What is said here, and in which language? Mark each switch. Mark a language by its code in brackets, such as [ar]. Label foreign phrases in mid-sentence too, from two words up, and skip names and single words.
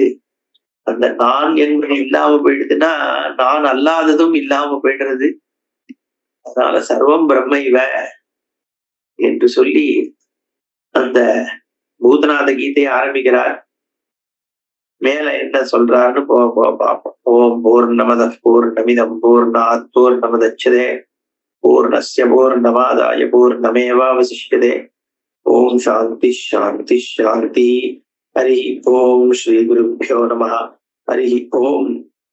[ta] அந்த நான் என்பது இல்லாம போயிடுதுன்னா நான் அல்லாததும் இல்லாம போயிடுறது. அதனால [sa] सर्वं ब्रह्म इव [ta] என்று சொல்லி அந்த பூதநாத கீதையை ஆரம்பிக்கிறார். மேல என்ன சொல்றாருன்னு பார்ப்போம். [sa] ॐ पूर्णमदः पूर्णमिदं पूर्णात् पूर्णमुदच्यते पूर्णस्य पूर्णमादाय पूर्णमेवावशिष्यते. ॐ शान्ति शान्ति शान्ति. हरि ॐ श्री गुरुभ्यो नमः. हरि ॐ.